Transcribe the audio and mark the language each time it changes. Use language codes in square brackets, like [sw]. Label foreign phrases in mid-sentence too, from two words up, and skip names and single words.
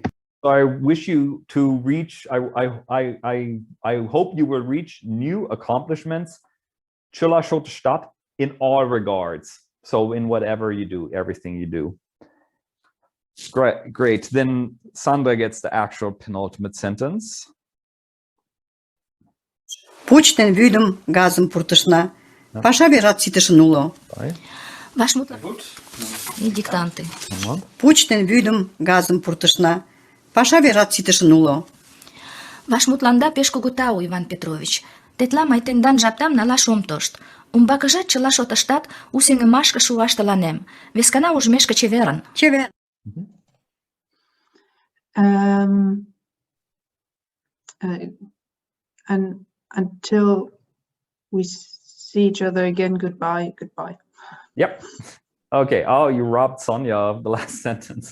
[en] So I wish you to reach, I hope you will reach new accomplishments, Chilla Stadt, in all regards. So in whatever you do, everything you do. Great. Then Sandra gets the actual penultimate sentence. [chm] Пуч ден вӱдым, газым пуртышна. Паша вержат ситышын уло. Вашмутлан и диктанты. Пуч ден вӱдым, газым пуртышна. Паша вержат ситышын уло. Вашмутланда пеш кугу тау, Иван Петрович. Тетла мый тендан жаптам налаш ом тошт. Умбакыжат чыла шотыштат у сеҥымашке шуаш тыланем. Вескана ужмешке чеверын. Чевер. [en] And until we see each other again, goodbye. Yep. Okay. Oh, you robbed Sonia of the last sentence.